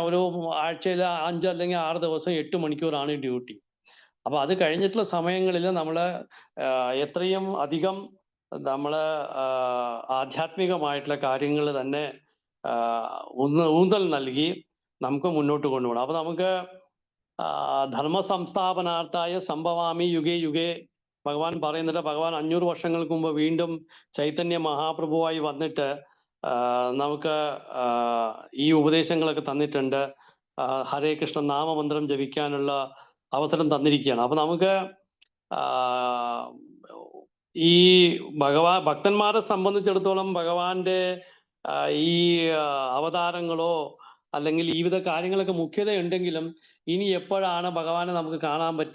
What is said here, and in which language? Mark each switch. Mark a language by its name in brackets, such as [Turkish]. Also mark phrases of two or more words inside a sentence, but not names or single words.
[Malayalam] ഒരു ആഴ്ചയിൽ 5 അല്ലെങ്കിൽ 6 ദിവസം 8 മണിക്കൂറാണ് ഡ്യൂട്ടി. അപ്പൊ അത് കഴിഞ്ഞിട്ടുള്ള സമയങ്ങളിൽ നമ്മൾ എത്രയും അധികം ആധ്യാത്മികമായിട്ടുള്ള കാര്യങ്ങൾ തന്നെ ഊന്നൽ നൽകി നമുക്ക് മുന്നോട്ട് കൊണ്ടുപോകണം. അപ്പൊ നമുക്ക് [Sanskrit] ധർമ്മ സംസ്ഥാപനാർത്ഥായ സംഭവാമി യുഗേ യുഗേ, [Malayalam] ഭഗവാൻ പറയുന്നുണ്ട്. ഭഗവാൻ 500 വർഷങ്ങൾക്ക് മുമ്പ് വീണ്ടും ചൈതന്യ മഹാപ്രഭുവായി വന്നിട്ട് നമുക്ക് ഈ ഉപദേശങ്ങളൊക്കെ തന്നിട്ടുണ്ട്. ഹരേ കൃഷ്ണ നാമമന്ത്രം ജപിക്കാനുള്ള അവസരം തന്നിരിക്കുകയാണ്. അപ്പൊ നമുക്ക് ഈ ഭക്തന്മാരെ സംബന്ധിച്ചിടത്തോളം ഭഗവാന്റെ ഈ അവതാരങ്ങളോ അല്ലെങ്കിൽ ഈ വിധ കാര്യങ്ങളൊക്കെ മുഖ്യതയുണ്ടെങ്കിലും ഇനി എപ്പോഴാണ് ഭഗവാനെ നമുക്ക് കാണാൻ പറ്റുക?